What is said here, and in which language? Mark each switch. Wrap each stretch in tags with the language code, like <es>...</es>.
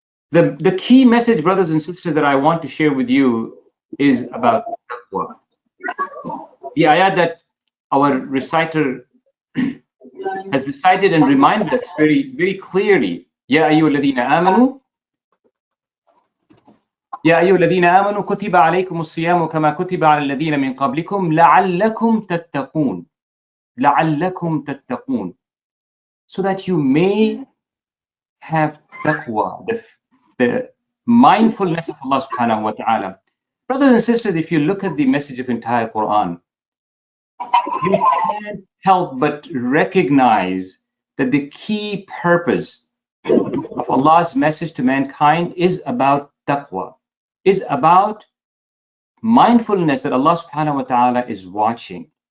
<en>The key message, brothers and sisters, that I want to share with you is about taqwa. The ayat that our reciter has recited and reminded us very, very clearly.</en> <ar>Ya ayyuhalladhina amanu. يا أيها الذين آمنوا كتب عليكم الصيام كما كتب على الذين من قبلكم لعلكم تتقون. لعلكم تتقون.</ar> <en>So that you may have taqwa, the mindfulness of Allah subhanahu wa ta'ala. Brothers and sisters, if you look at the message of entire Quran, you can't help but recognize that the key purpose of Allah's message to mankind is about taqwa, is about mindfulness that Allah subhanahu wa ta'ala is watching.</en>